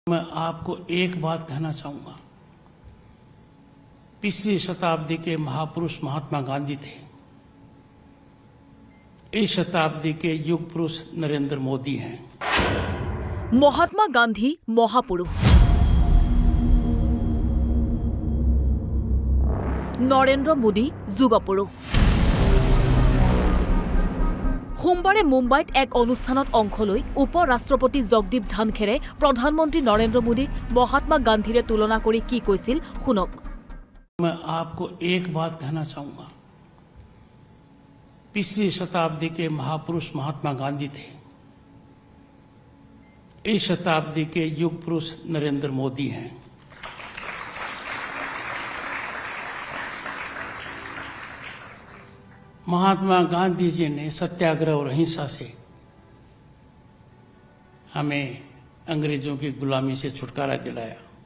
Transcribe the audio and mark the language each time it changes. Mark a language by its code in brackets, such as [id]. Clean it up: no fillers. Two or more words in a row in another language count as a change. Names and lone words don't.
[hi] मैं आपको एक बात कहना चाहूंगा। पिछली शताब्दी के महापुरुष महात्मा गांधी थे। इस शताब्दी के युग पुरुष नरेंद्र मोदी हैं। महात्मा गांधी महापुरुष, नरेंद्र मोदी যুগপুৰুষ। [as] সোমবাৰে মুম্বাইত এক অনুষ্ঠানত অংশ লৈ উপ ৰাষ্ট্ৰপতি জগদীপ ধনখেৰে প্ৰধানমন্ত্ৰী নৰেন্দ্ৰ মোদীক মহাত্মা গান্ধীৰে তুলনা কৰি কি কৈছিল শুনক। [hi] मैं आपको एक बात कहना चाहूंगा। पिछली शताब्दी के महापुरुष महात्मा गांधी थे। इस शताब्दी के युग पुरुष नरेंद्र मोदी हैं। महात्मा गांधी जी ने सत्याग्रह और अहिंसा से हमें अंग्रेजों की गुलामी से छुटकारा दिलाया।